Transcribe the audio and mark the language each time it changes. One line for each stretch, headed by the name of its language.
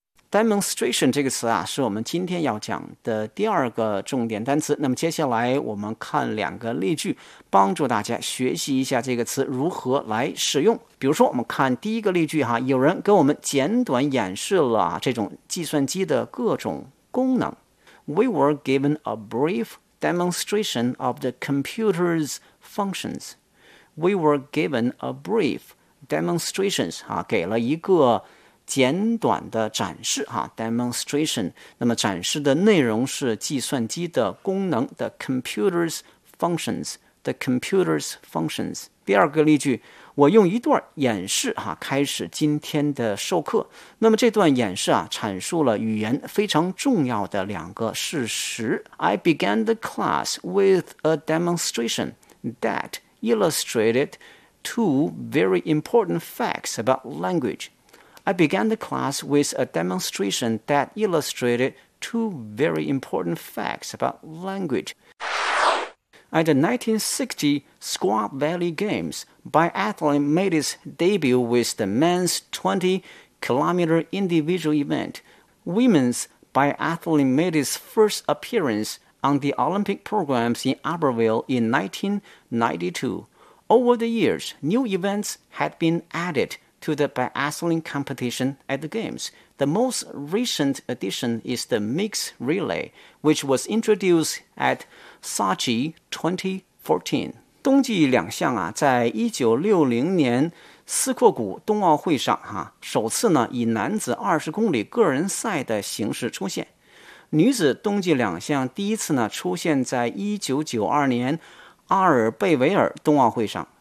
Chinese: Demonstration 这个词啊，是我们今天要讲的第二个重点单词。那么接下来我们看两个例句，帮助大家学习一下这个词如何来使用。比如说，我们看第一个例句哈，有人给我们简短演示了这种计算机的各种功能。
English: We were given a brief demonstration of the computer's functions. We were given a brief demonstration
Chinese: 啊，给了一个。
English: 简短的展示哈 ,demonstration, 那么展示的内容是计算机的功能 , the computer's functions, the computer's functions.
Chinese: 第二个例句我用一段演示哈开始今天的授课。那么这段演示啊阐述了语言非常重要的两个事实。
English: I began the class with a demonstration that illustrated two very important facts about language. I began the class with a demonstration that illustrated two very important facts about language. At the 1960 Squaw Valley Games, biathlon made his debut with the men's 20-kilometer individual event. Women's biathlon made his first appearance on the Olympic programs in Aberville in 1992. Over the years, new events had been added. To the biathlon competition at the Games. The most recent addition is the mixed relay, which was introduced at Sochi 2014.
Chinese: 冬季两项啊，在1960年斯阔谷冬奥会上哈，首次呢以男子20公里个人赛的形式出现。女子冬季两项第一次呢出现在1992年阿尔贝维尔冬奥会上。